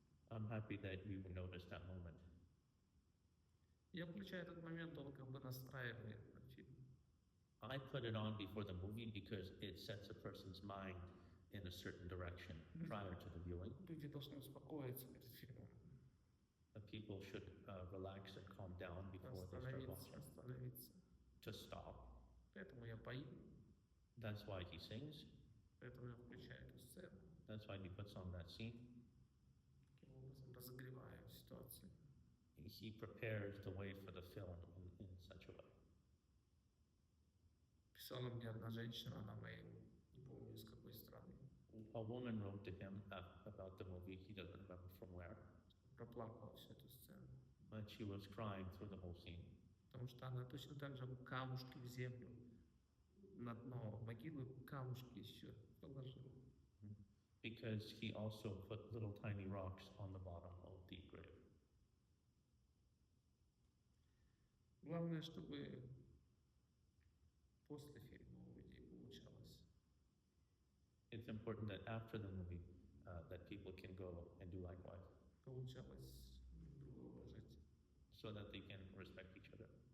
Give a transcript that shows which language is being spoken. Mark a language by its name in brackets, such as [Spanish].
[English] I'm happy that you noticed that moment. [Russian] Я включаю этот момент, он как бы настраивает на фильм. [English] I put it on before the movie because it sets a person's mind in a certain direction prior to the viewing. [Russian] Люди должны успокоиться перед фильмом. [English] People should relax and calm down before they start watching. [Russian] Остановиться. [English] To stop. [Russian] Поэтому я пою, [English] That's why he sings. [Russian] поэтому я включаю эту сцену. [English] That's why he puts on that scene. [Russian] Таким образом разогреваю ситуацию. [English] He prepares the way for the film in such a way. [Russian] Писала мне одна женщина на мейл, не помню из какой страны, [English] A woman wrote to him about the movie. He doesn't remember from where, [Russian] проплакала всю эту сцену. [English] but she was crying through the whole scene [Russian] Потому что она точно так же камушки в землю, на дно могилы камушки еще положила. [English] because he also put little tiny rocks on the bottom of the grave. [Russian] Главное, чтобы после фильма у людей получалось. [English] It's important that after the movie, that people can go and do likewise, [Russian] Получалось друг друга уважать [English] so that they can respect each other